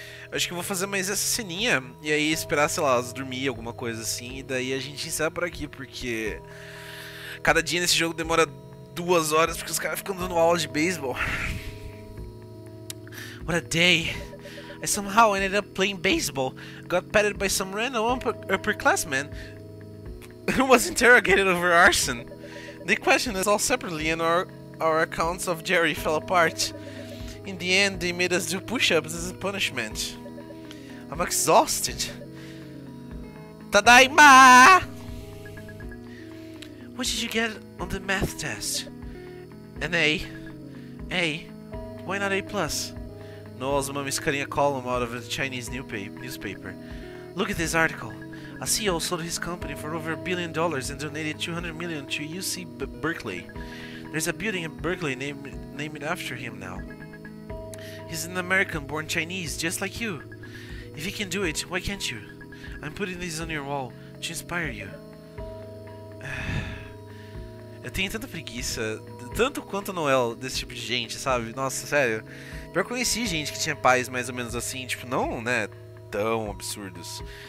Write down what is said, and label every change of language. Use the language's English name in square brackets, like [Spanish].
[Portuguese] Acho que eu vou fazer mais essa ceninha e aí esperar, sei lá, elas dormir, alguma coisa assim. E daí a gente encerra por aqui, porque cada dia nesse jogo demora 2 horas porque os caras ficam dando aula de beisebol. [English] What a day. I somehow ended up playing baseball. Got petted by some random upperclassman who was interrogated over arson. They questioned us all separately and our accounts of Jerry fell apart. In the end, they made us do push-ups as a punishment. I'm exhausted. [Japanese] Tadaima! [English] What did you get on the math test? An A. A? Why not A+? Noelle's mom is cutting a column out of a Chinese newspaper. Look at this article. A CEO sold his company for over $1 billion and donated $200 million to UC Berkeley. There's a building in Berkeley named after him now. He's an American-born Chinese, just like you. If he can do it, why can't you? I'm putting this on your wall to inspire you. [Portuguese] Eu tenho tanta preguiça, tanto quanto a Noelle, desse tipo de gente, sabe? Nossa, sério. Eu conheci gente que tinha pais mais ou menos assim, tipo, não, né, tão absurdos.